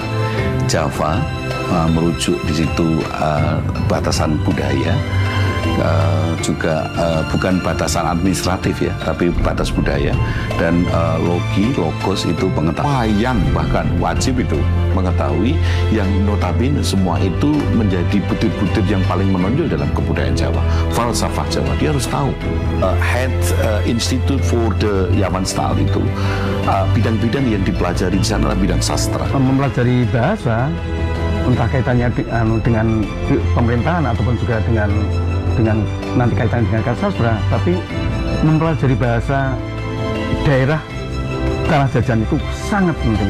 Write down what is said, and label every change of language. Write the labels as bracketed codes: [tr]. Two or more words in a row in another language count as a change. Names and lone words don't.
[id] Java merujuk di situ batasan budaya, juga bukan batasan administratif ya, tapi batas budaya, dan logos itu pengetahuan, bahkan wajib itu mengetahui yang notabene semua itu menjadi butir-butir yang paling menonjol dalam kebudayaan Jawa, falsafah Jawa, dia harus tahu. Het Instituut voor de Javaanstaal itu bidang-bidang yang dipelajari di sana adalah bidang sastra. Mempelajari bahasa, entah kaitannya dengan pemerintahan ataupun juga dengan nanti kaitannya dengan sastra, tapi mempelajari bahasa daerah tanah jajan itu sangat penting.